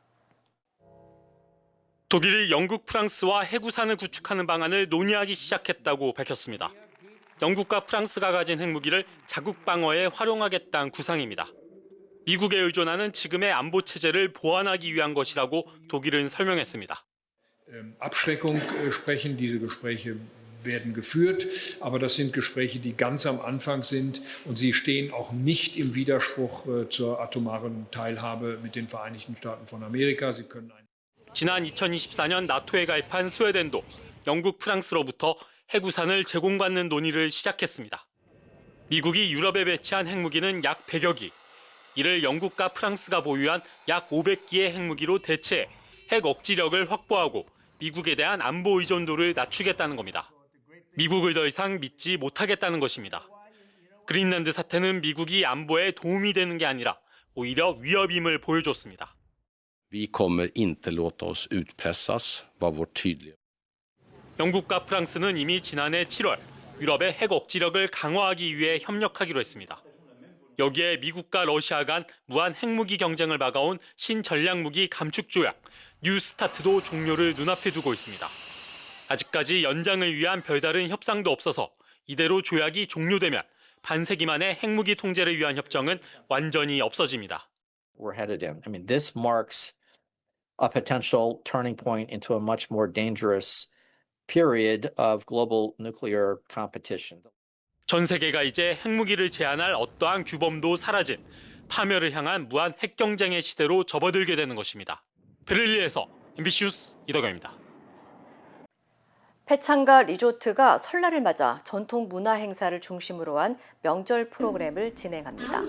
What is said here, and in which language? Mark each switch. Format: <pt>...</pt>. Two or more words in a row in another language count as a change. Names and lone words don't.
<ko>독일이 영국, 프랑스와 해구산을 구축하는 방안을 논의하기 시작했다고 밝혔습니다. 영국과 프랑스가 가진 핵무기를 자국 방어에 활용하겠다는 구상입니다. 미국에 의존하는 지금의 안보 체제를 보완하기 위한 것이라고 독일은 설명했습니다.</ko> <de>Abschreckung sprechen diese Gespräche werden geführt, aber das sind Gespräche, die ganz am Anfang sind und sie stehen auch nicht im Widerspruch zur atomaren Teilhabe mit den Vereinigten Staaten von Amerika. Sie können</de> <ko>지난 2024년 나토에 가입한 스웨덴도 영국, 프랑스로부터 해구산을 제공받는 논의를 시작했습니다. 미국이 유럽에 배치한 핵무기는 약 100여 기, 이를 영국과 프랑스가 보유한 약 500기의 핵무기로 대체해 핵 억지력을 확보하고 미국에 대한 안보 의존도를 낮추겠다는 겁니다. 미국을 더 이상 믿지 못하겠다는 것입니다. 그린란드 사태는 미국이 안보에 도움이 되는 게 아니라 오히려 위협임을 보여줬습니다.</ko> <sv>Vi kommer inte låta oss utpressas, var vårt tydliga.</sv> <ko>영국과 프랑스는 이미 지난해 7월 유럽의 핵 억지력을 강화하기 위해 협력하기로 했습니다. 여기에 미국과 러시아 간 무한 핵무기 경쟁을 막아온 신전략무기 감축 조약 뉴 스타트도 종료를 눈앞에 두고 있습니다. 아직까지 연장을 위한 별다른 협상도 없어서 이대로 조약이 종료되면 반세기 만에 핵무기 통제를 위한 협정은 완전히 없어집니다.</ko> <en>We're headed in. I mean, this marks a potential turning point into a much more dangerous period of global nuclear competition.</en> <ko>전 세계가 이제 핵무기를 제한할 어떠한 규범도 사라진 파멸을 향한 무한 핵 경쟁의 시대로 접어들게 되는 것입니다. 베를린에서 MBC 뉴스 이덕영입니다. 패창가 리조트가 설날을 맞아 전통 문화 행사를 중심으로 한 명절 프로그램을 진행합니다.</ko>